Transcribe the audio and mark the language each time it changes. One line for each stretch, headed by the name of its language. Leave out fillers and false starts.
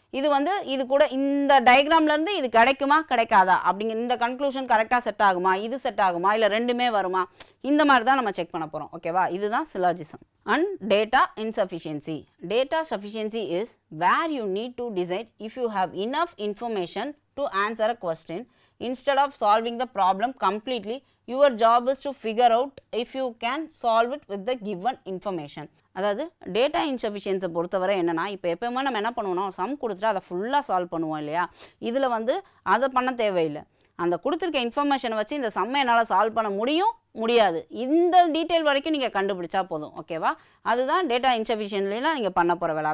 Tamil: இது வந்து இது கூட இந்த டயக்ராம்லேருந்து இது கிடைக்குமா கிடைக்காதா அப்படிங்கிற இந்த கன்க்ளூஷன் கரெக்டாக செட் ஆகுமா, இது செட் ஆகுமா, இல்லை ரெண்டுமே வருமா, இந்த மாதிரி தான் நம்ம செக் பண்ண போகிறோம். ஓகேவா, இதுதான் syllogism. And data insufficiency.
English: Data sufficiency is where you need to decide if you have enough information to answer a question instead of solving the problem completely. Your job is to figure out if you can solve it with the given information.
Tamil: அதாவது data இன்சஃபிஷியன்ஸை பொறுத்தவரை என்னென்னா, இப்போ எப்போயுமே நம்ம என்ன பண்ணுவோம்னா, some கொடுத்துட்டு அதை ஃபுல்லாக சால்வ் பண்ணுவோம் இல்லையா, இதில் வந்து அதை பண்ண தேவையில்லை. அந்த கொடுத்துருக்க இன்ஃபர்மேஷனை வச்சு இந்த சம்மை என்னால் சால்வ் பண்ண முடியும், முடியாது. இந்த டீட்டெயில் வரைக்கும் நீங்கள் கண்டுபிடிச்சா போதும். ஓகேவா? அதுதான் டேட்டா இன்சஃபிஷியன்ட்லாம் நீங்கள் பண்ண போகிற வேலை.